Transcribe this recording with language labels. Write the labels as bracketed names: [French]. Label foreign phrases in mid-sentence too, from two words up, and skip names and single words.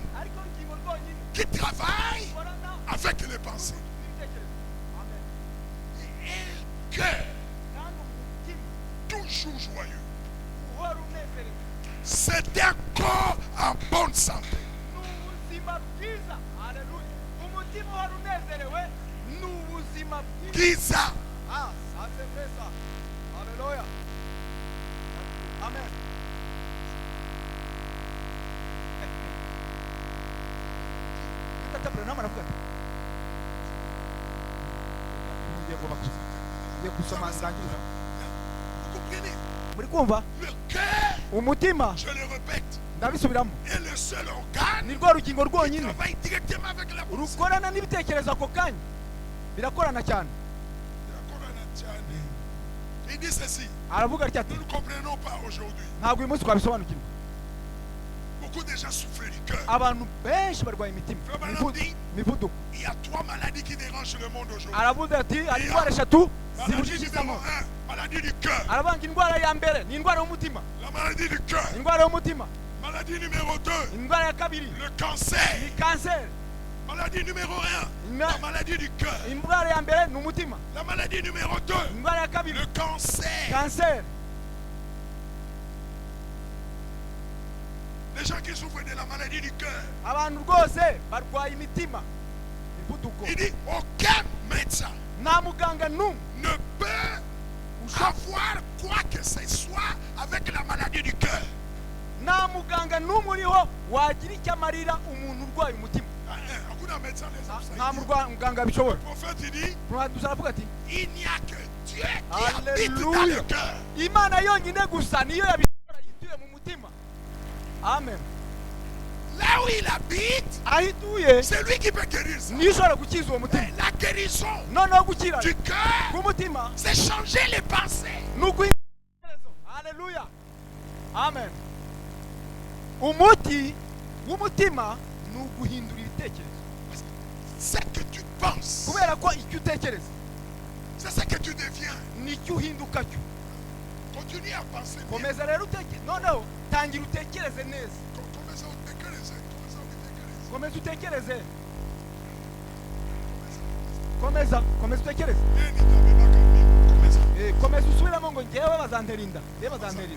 [Kinyarwanda] ariko urugingo rwonyine [French] qui travaille [Kinyarwanda] ukorana [French] avec les pensées. [Kinyarwanda] n'ibitekerezo. Amen. [French] Et le cœur, [Kinyarwanda] kandi umutima [French] toujours joyeux, [Kinyarwanda] uhora unezerewe [French] c'est un corps en bonne santé. [Kinyarwanda] ni ubuzima bwiza. Haleluya. Umutima uhora unezerewe ni ubuzima bwiza. Giza, [French] Ah, ça c'est vrai ça. Alléluia. [Kinyarwanda] Amen. Ntabwo namara kuvuga. Ngiye gusoma ndangiza. [French] vous comprenez? [Kinyarwanda] Muri kumva? [French] Le cœur, [Kinyarwanda] Umutima [French] je le répète, [Kinyarwanda] ndabisubiramo. [French] est le seul organe [Kinyarwanda] Ni rwo rugingo [French] qui [Kinyarwanda] rwonyine [French] travaille directement avec la pensée. [Kinyarwanda] rukorana n'ibitekerezo ako kanya. Birakorana cyane. Birakorana cyane. [French] Il dit ceci. [Kinyarwanda] aravuga atya ati [French] Nous ne comprenons pas aujourd'hui. [Kinyarwanda] ntabwo uyu munsi twabisobanukirwa. [French] Beaucoup de gens souffrent du cœur. [Kinyarwanda] Abantu benshi barwaye imitima, imivuduko. [French] Il y a 3 maladies qui dérangent le monde aujourd'hui. [Kinyarwanda] Aravuze ati hari indwara eshatu [French] Maladie [Kinyarwanda] zibujijisamo. [French] numéro 1, maladie du cœur. [Kinyarwanda] Aravuga indwara ya mbere ni indwara y'umutima, [French] La maladie du cœur. [Kinyarwanda] indwara y'umutima. [French] Maladie numéro 2, [Kinyarwanda] Indwara ya kabiri [French] le cancer. [Kinyarwanda] ni kanseri. [French] Maladie numéro 1, la maladie du cœur. [Kinyarwanda] Indwara ya mbere ni umutima. [French] La maladie numéro 2, [Kinyarwanda] Indwara ya kabiri [French] le cancer. [Kinyarwanda] kanseri. [French] Les gens qui souffrent de la maladie du cœur. [Kinyarwanda] Abantu rwose barwaye imitima, imivuduko. [French] Il dit aucun médecin [Kinyarwanda] Nta muganga n'umwe [French] ne peut avoir quoi que ce soit avec la maladie du cœur. [Kinyarwanda] nta muganga n'umwe uriho wagira icyo amarira umuntu urwaye umutima. [French] Hakuna médecin les hommes, ça, [Kinyarwanda] Nta [French] il dit. [Kinyarwanda] muganga bishobora. [French] Le prophète il dit [Kinyarwanda] Aravuga ati [French] il n'y a que Dieu qui habite dans le Alléluia. cœur. [Kinyarwanda] Imana yonyine gusa niyo yabishobora yituye mu mutima. Amen. [French] Là où il habite, [Kinyarwanda] Aho ituye [French] c'est lui qui peut guérir ça. [Kinyarwanda] niyo ishobora gukiza uwo mutima. [French] Mais la guérison [Kinyarwanda] Noneho gukira [French] du cœur, [Kinyarwanda] k'umutima [French] c'est changer les pensées. [Kinyarwanda] ni uguhindura ibitekerezo. Haleluya. Amen. Umuti w'umutima ni uguhindura ibitekerezo. [French] Ce que tu penses, [Kinyarwanda] Kubera ko icyo utekereza [French] c'est ce que tu deviens. [Kinyarwanda] nicyo uhinduka cyo. [French] Continue à penser bien. [Kinyarwanda] Komeza rero utekereze. Noneho tangira utekereze neza. [French] Commence à utekereze. [Kinyarwanda] Komeza utekereze. Komeza utekereze. Komeza usubiramo ngo ngewe bazanterinda. Ngewe bazanterinda.